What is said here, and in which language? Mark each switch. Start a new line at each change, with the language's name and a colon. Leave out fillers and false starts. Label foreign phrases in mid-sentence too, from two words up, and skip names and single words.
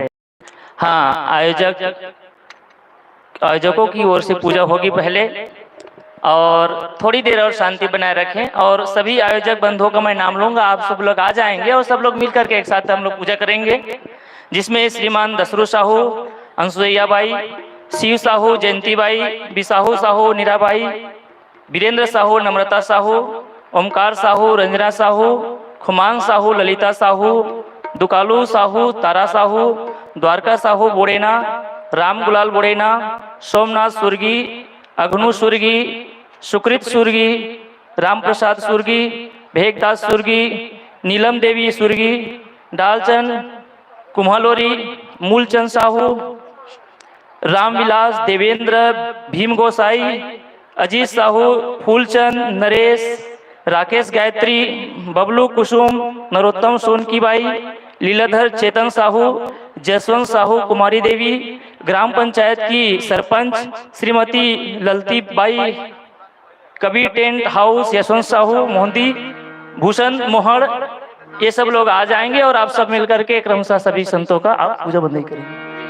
Hindi: हाँ, आयोजकों की ओर से पूजा होगी पहले, और थोड़ी देर और शांति बनाए रखें। और सभी आयोजक बंधुओं का मैं नाम लूंगा, आप सब लोग आ जाएंगे और सब लोग मिलकर के एक साथ हम लोग पूजा करेंगे, जिसमें श्रीमान दशरू साहू, अंशुया बाई, शिव साहू, जयंती बाई, बिसाहू साहू, नीराबाई, वीरेंद्र साहू, नम्रता साहू, ओमकार साहू, रंजना साहू, खुमान साहू, ललिता साहू, दुकालू साहू, तारा साहू, द्वारका साहू बोड़ेना, राम गुलाल बोड़ेना, सोमनाथ सुर्गी, अग्नु सुर्गी, सुकृत सुर्गी, राम प्रसाद सुर्गी, भेगदास सुर्गी, नीलम देवी सुर्गी, डालचंद कुम्हालोरी, मूलचंद साहू, रामविलास, देवेंद्र, भीम गोसाई, अजीत साहू, फूलचंद, नरेश, राकेश गायत्री, बबलू कुसुम, नरोत्तम सोनकी बाई, लीलाधर चेतन साहू, जसवंत साहू, कुमारी देवी, ग्राम पंचायत की सरपंच श्रीमती ललती बाई, कबीर टेंट हाउस, यशवंत साहू, मोहंती, भूषण मोहड़, ये सब लोग आ जाएंगे और आप सब मिलकर के क्रमशः सभी संतों का आप पूजा बंदी करेंगे।